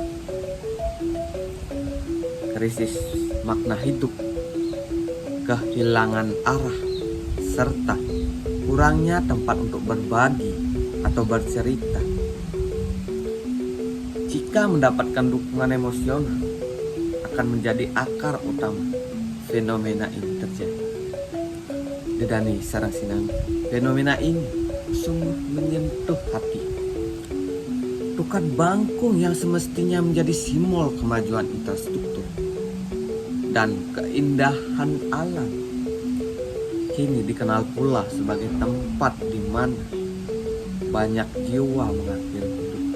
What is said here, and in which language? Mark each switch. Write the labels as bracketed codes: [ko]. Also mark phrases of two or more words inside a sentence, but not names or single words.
[id] Krisis makna hidup, kehilangan arah, serta kurangnya tempat untuk berbagi atau bercerita. Jika mendapatkan dukungan emosional, akan menjadi akar utama fenomena ini terjadi. Dedani sarang sinangga, fenomena ini sungguh menyentuh hati. Tukar Bangkung yang semestinya menjadi simbol kemajuan infrastruktur dan keindahan alam, kini dikenal pula sebagai tempat di mana banyak jiwa mengakhiri hidup.